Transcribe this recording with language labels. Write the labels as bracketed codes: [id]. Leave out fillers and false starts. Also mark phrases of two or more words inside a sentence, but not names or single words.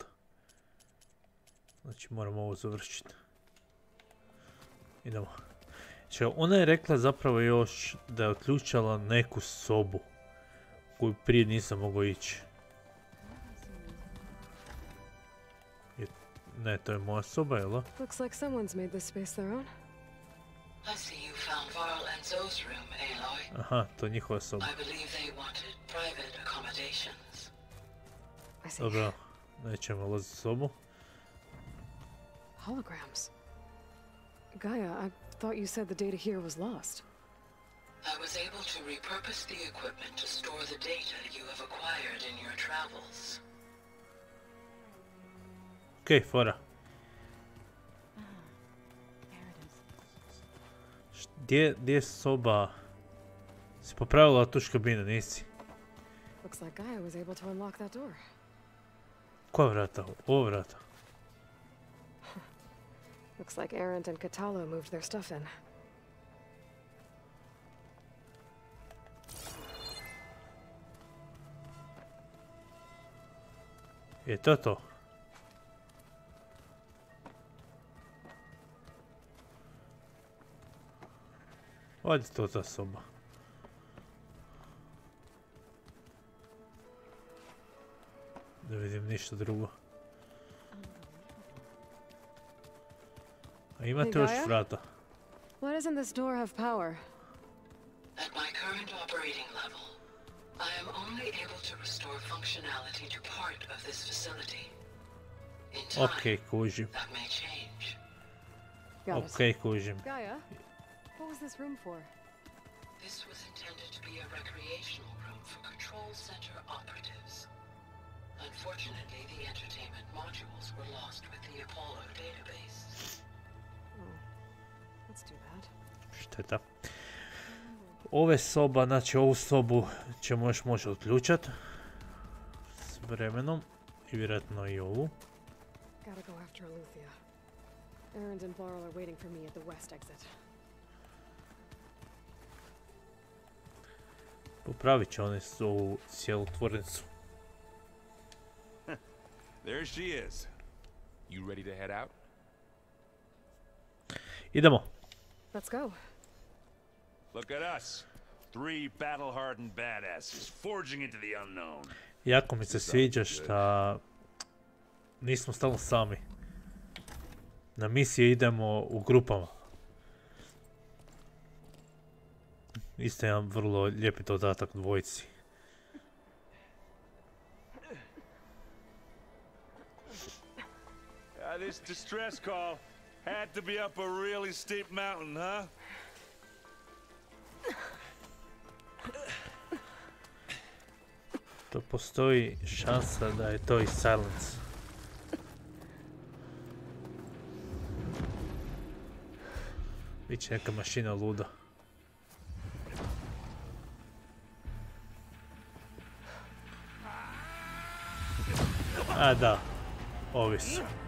[hr] Znači moram ovo završiti. Idemo. Čekaj, ona je rekla zapravo još da je otključala neku sobu koju prije nisam mogao ići. Ne, to je moja soba, jel? [en] Looks like someone's made this space their own. I see you found Varl and Zoe's room, Aloy. [hr] Aha, to je njihova soba. [en] I believe they wanted private accommodations. I see. [hr] Dobro, nećemo ulaziti u sobu. [en] Holograms. Gaia, I thought you said the data here was lost. I was able to repurpose the equipment to store the data you have acquired in your travels. [hr] Okej, fora. Gdje je soba? Si popravila tu škabinu, nisi? [en] Looks like Gaia was able to unlock that door. [hr] Koja vrata? Ovo vrata. [en] Looks like Arendt and Katalo moved their stuff in. [hr] Je to to? Ovdje je to ta soba. Ne vidim ništa drugo. A imate još vrata. [en] Why doesn't this door have power? At my current operating level, I am only able to restore functionality to part of this facility. In time, [hr] Okej, kužim. [en] that may change. Got it. [hr] Okej, kužim. [en] Gaia, what was this room for? This was intended to be a recreational room for control center operatives. Unfortunately, the entertainment modules were lost with the Apollo database. That's too bad. [hr] Šteta. Ove soba, znači ovu sobu ćemo još moći otključati s vremenom i vjerojatno i ovu. [en] Gotta go after Eleuthia. Erend and Varl are waiting for me at the west exit. [hr] Popravit će oni ovu cijelu tvornicu. [en] There she is. You ready to head out? [hr] Idemo. [en] Let's go. Look at us. 3 battle-hardened badasses forging into the unknown. [hr] Jako mi se sviđa šta nismo stalno sami. Na misije idemo u grupama. Isto je jedan vrlo lijepi dodatak dvojici. [en] This distress call had to be up a really steep mountain, huh? [hr] To postoji šansa da je to i Silence. Biće neka mašina luda. A da, ovi su.